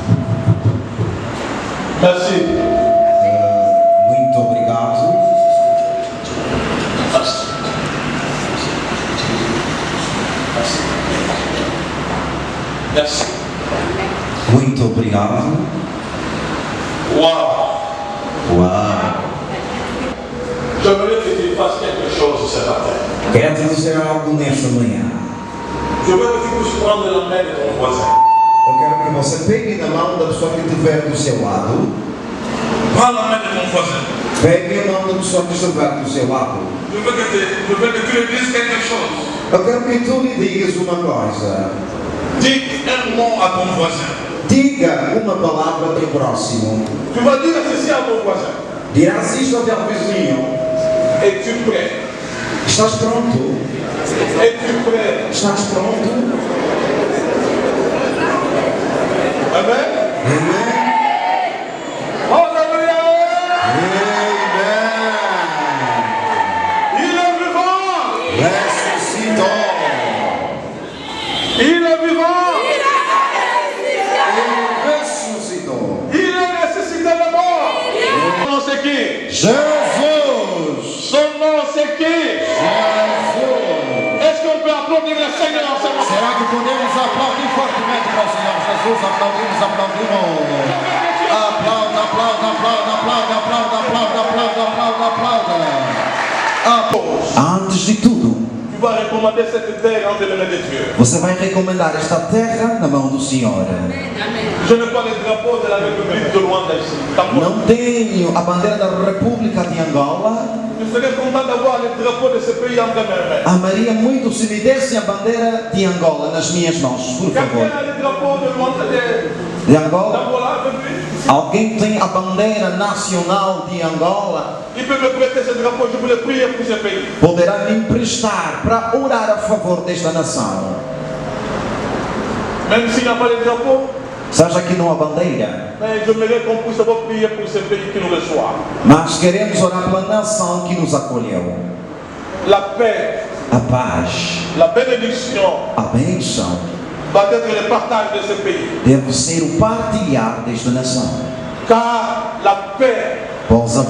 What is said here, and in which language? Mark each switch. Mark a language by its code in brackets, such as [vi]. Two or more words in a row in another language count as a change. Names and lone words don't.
[fr] Merci. [pt] Muito obrigado. [fr] Merci. [pt] Muito obrigado. [fr] Waouh. [pt] Uau! [fr] J'aimerais que tu fasses quelque chose ce matin. [pt] Quero te dizer algo nesta manhã. [fr] Je veux que tu puisses prendre la main de ton voisin. [pt] Eu quero que você pegue na mão da pessoa que estiver do seu lado. [fr] Prends la main de ton voisin. [pt] Pegue a mão da pessoa que estiver do seu lado. [fr] Je veux que tu lui dises quelque chose. [pt] Eu quero que tu lhe digas uma coisa. [fr] Dis un mot à ton voisin. [pt] Diga uma palavra ao teu próximo. [fr] Tu vas dire ceci à ton voisin. [pt] Dirás isto ao teu vizinho. [fr] Es-tu prêt? [pt] Estás pronto? [fr] Es-tu prêt? [pt] Estás pronto? [fr] Amen. [pt] Amém? [fr] Alléluia. [pt] Amém. [fr] Il est vivant. [pt] Ressuscitou. [fr] Il est vivant. [pt] Ele ressuscitou. [fr] Il est ressuscité de mort. Son nom c'est qui? Jesus. Son nom c'est qui? Jesus. Est-ce qu'on peut applaudir le Seigneur en ce moment? [pt] Será que podemos aplaudir fortemente para o Senhor Jesus? Aplaudimos. Aplauda. Antes de tudo, [fr] Tu vas recommander cette terre entre les mains de Dieu. [pt] você vai recomendar esta terra na mão do Senhor. [fr] Je n'ai pas le drapeau de la République de Luanda ici. [pt] Não tenho a bandeira da República de Angola. [fr] Je serais content d'avoir le drapeau de ce pays entre mes mains. [pt] Amaria muito se me dessem a bandeira de Angola nas minhas mãos, por favor. [fr] Quelqu'un a le drapeau de Luanda [pt] De Angola? [fr] d'Angola avec lui? [pt] Alguém tem a bandeira nacional de Angola? [fr] Il peut me prêter ce drapeau, je voulais prier pour ce pays. [pt] Poderá me emprestar para orar a favor desta nação. [fr] Même s'il n'y a pas de drapeau, [pt] Seja que não há bandeira, [fr] mais j'aimerais qu'on puisse avoir prié pour ce pays qui nous reçoit. [pt] mas queremos orar pela nação que nos acolheu. [fr] La paix, [pt] A paz, [fr] la bénédiction [pt] a bênção, [fr] va être le partage de ce pays. [pt] deve ser o partilhar desta nação. [fr] Car la paix, [pt] Pois a